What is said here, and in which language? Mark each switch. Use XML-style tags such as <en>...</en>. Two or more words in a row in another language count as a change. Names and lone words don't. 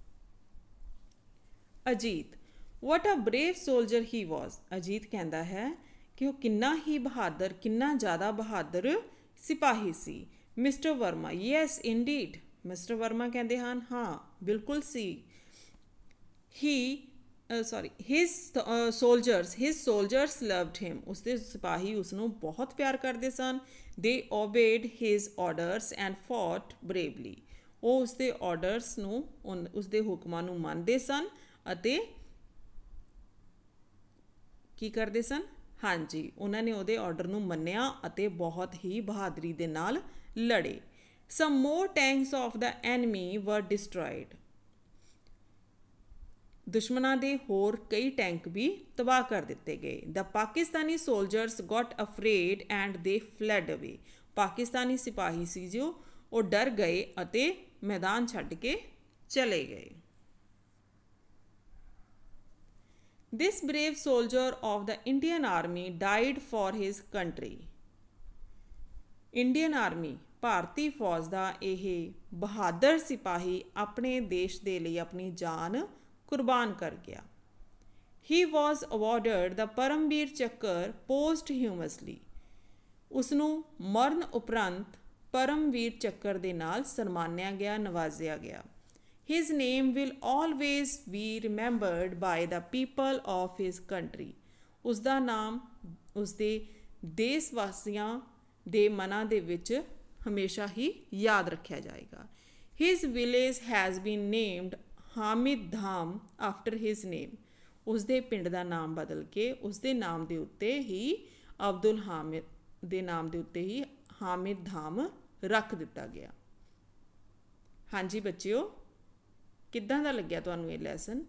<pa>ਅਜੀਤ,</pa> <en>what a brave soldier he was,</en> <pa>ਅਜੀਤ ਕਹਿੰਦਾ ਹੈ ਕਿ ਉਹ ਕਿੰਨਾ ਹੀ ਬਹਾਦਰ, ਕਿੰਨਾ ਜ਼ਿਆਦਾ ਬਹਾਦਰ ਸਿਪਾਹੀ ਸੀ। ਮਿਸਟਰ ਵਰਮਾ,</pa> <en>yes indeed,</en> <pa>ਮਿਸਟਰ ਵਰਮਾ ਕਹਿੰਦੇ ਹਨ ਹਾਂ ਬਿਲਕੁਲ ਸੀ।</pa> <en>ਹੀ his soldiers loved him.</en> <pa>ਉਸਦੇ ਸਿਪਾਹੀ ਉਸਨੂੰ ਬਹੁਤ ਪਿਆਰ ਕਰਦੇ ਸਨ.</pa> <en>They obeyed his orders and fought bravely.</en> <pa>ਉਹ ਉਸਦੇ ਆਰਡਰਸ ਨੂੰ ਉਸਦੇ ਹੁਕਮਾਂ ਨੂੰ ਮੰਨਦੇ ਸਨ ਅਤੇ ਕੀ ਕਰਦੇ ਸਨ? ਹਾਂਜੀ, ਉਹਨਾਂ ਨੇ ਉਹਦੇ ਆਰਡਰ ਨੂੰ ਮੰਨਿਆ ਅਤੇ ਬਹੁਤ ਹੀ ਬਹਾਦਰੀ ਦੇ ਨਾਲ ਲੜੇ.</pa> <en>Some more tanks of the enemy were destroyed.</en> <pa>ਦੁਸ਼ਮਣਾਂ ਦੇ ਹੋਰ ਕਈ ਟੈਂਕ ਵੀ ਤਬਾਹ ਕਰ ਦਿੱਤੇ ਗਏ.</pa> <en>The Pakistani soldiers got afraid and they fled away.</en> <pa>ਪਾਕਿਸਤਾਨੀ ਸਿਪਾਹੀ ਸੀ ਜੋ ਉਹ ਡਰ ਗਏ ਅਤੇ ਮੈਦਾਨ ਛੱਡ ਕੇ ਚਲੇ ਗਏ.</pa> <en>This brave soldier of the Indian Army died for his country. Indian Army</en> <pa>ਭਾਰਤੀ ਫੌਜ ਦਾ ਇਹ ਬਹਾਦਰ ਸਿਪਾਹੀ ਆਪਣੇ ਦੇਸ਼ ਦੇ ਲਈ ਆਪਣੀ ਜਾਨ ਕੁਰਬਾਨ ਕਰ ਗਿਆ.</pa> <en>He was awarded the ਪਰਮਵੀਰ ਚੱਕਰ posthumously.</en> <pa>ਉਸਨੂੰ ਮਰਨ ਉਪਰੰਤ ਪਰਮਵੀਰ ਚੱਕਰ ਦੇ ਨਾਲ ਸਨਮਾਨਿਆ ਗਿਆ, ਨਵਾਜ਼ਿਆ ਗਿਆ.</pa> <en>His name will always be remembered by the people of his country.</en> <pa>ਉਸਦਾ ਨਾਮ ਉਸਦੇ ਦੇਸ਼ ਵਾਸੀਆਂ ਦੇ ਮਨਾਂ ਦੇ ਵਿੱਚ ਹਮੇਸ਼ਾ ਹੀ ਯਾਦ ਰੱਖਿਆ ਜਾਏਗਾ.</pa> <en>His village has been named ਹਾਮਿਦ ਧਾਮ after his name.</en> <pa>ਉਸਦੇ ਪਿੰਡ ਦਾ ਨਾਮ ਬਦਲ ਕੇ ਉਸਦੇ ਨਾਮ ਦੇ ਉੱਤੇ ਹੀ ਅਬਦੁਲ ਹਾਮਿਦ ਦੇ ਨਾਮ ਦੇ ਉੱਤੇ ਹੀ ਹਾਮਿਦ ਧਾਮ ਰੱਖ ਦਿੱਤਾ ਗਿਆ. ਹਾਂਜੀ ਬੱਚਿਓ, ਕਿੱਦਾਂ ਦਾ ਲੱਗਿਆ ਤੁਹਾਨੂੰ ਇਹ ਲੈਸਨ?</pa>